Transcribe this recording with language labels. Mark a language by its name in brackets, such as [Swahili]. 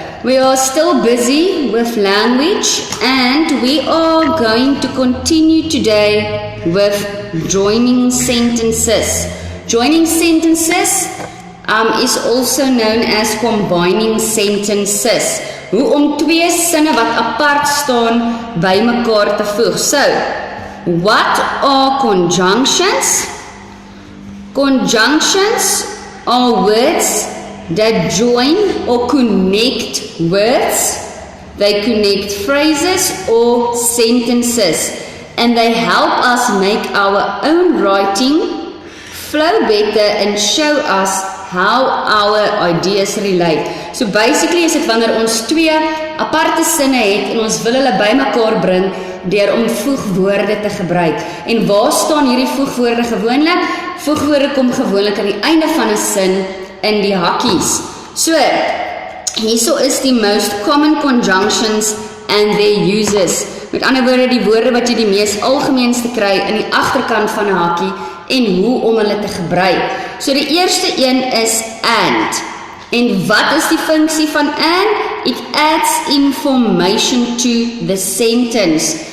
[English] We are still busy with language and we are going to continue today with joining sentences. Joining sentences is also known as combining sentences. [Afrikaans] Hoe om twee sinne wat apart staan by mekaar te voeg. [English] So, what are conjunctions? Conjunctions are words that join or connect words. They connect phrases or sentences. And they help us make our own writing flow better and show us how our ideas relate. [Afrikaans] So basically is dit wanneer ons twee aparte sinne het en ons wil hulle bymekaar bring deur om voegwoorde te gebruik. En waar staan hierdie voegwoorde gewoonlik? Voegwoorde kom gewoonlik aan die einde van 'n sin in die hakkies. So, hierso is die [English] most common conjunctions and their uses. [Afrikaans] Met ander woorde, die woorde wat jy die mees algemeenste kry in die agterkant van 'n hakkie en hoe om hulle te gebruik. So die eerste een is and. En wat is die funksie van and? [English] It adds information to the sentence.